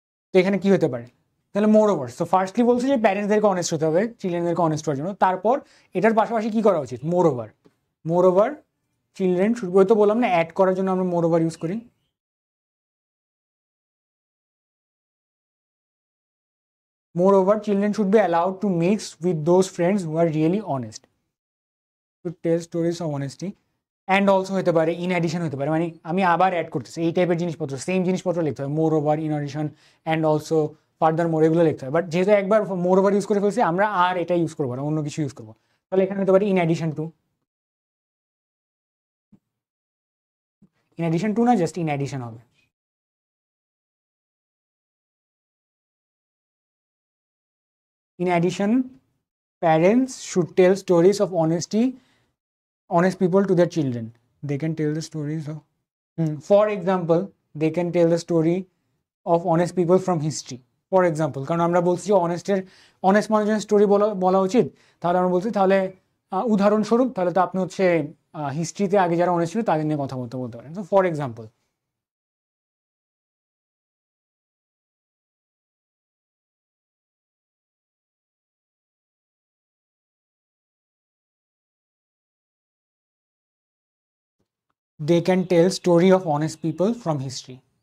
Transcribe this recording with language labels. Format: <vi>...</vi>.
<bn>তো এখানে কি হতে পারে তাহলে মোর ওভার। সো ফার্স্টলি বলছে যে প্যারেন্টসদেরকে অনেস্ট হতে হবে, চিলড্রেনদেরকে অনেস্ট হওয়ার জন্য। তারপর এটার পাশাপাশি কি করা উচিত?</bn> <en>moreover children should,</en> <bn>ওই তো বললাম না অ্যাড করার জন্য আমরা মোর ওভার ইউজ করি।</bn> <en>Moreover, children should be allowed to mix with those friends who are really honest. To tell stories of honesty. And also</en> <bn>হতে পারে</bn> <en>in addition</en> <bn>হতে পারে, মানে আমি আবার অ্যাড করতেছি এই টাইপের জিনিসপত্র, সেম জিনিসপত্র লিখতে হবে।</bn> <en>moreover, in addition and also furthermore,</en> <bn>এগুলো লিখতে হবে। বাট যেহেতু একবার মোর ওভার ইউজ করে ফেলছি, আমরা আর এটা ইউজ করবো না, অন্য কিছু ইউজ করবো। তাহলে এখানে হতে পারে in addition to. In addition to না, জাস্ট ইন অ্যাডিশন হবে।</bn> <en>In addition, parents should tell stories of honest people to their children. They can tell the stories of, for example, they can tell the story of honest people from history. For example,</en> <bn>কারণ আমরা বলছি যে honest মানুষের story বলা উচিত, তাহলে আমরা বলছি তাহলে উদাহরণস্বরূপ তাহলে তো আপনি হচ্ছে হিস্ট্রিতে আগে যারা অনেস্ট ছিল তাদের নিয়ে কথা বলতে পারেন।</bn> <en>তো for example, they can tell story of honest people from history.</en>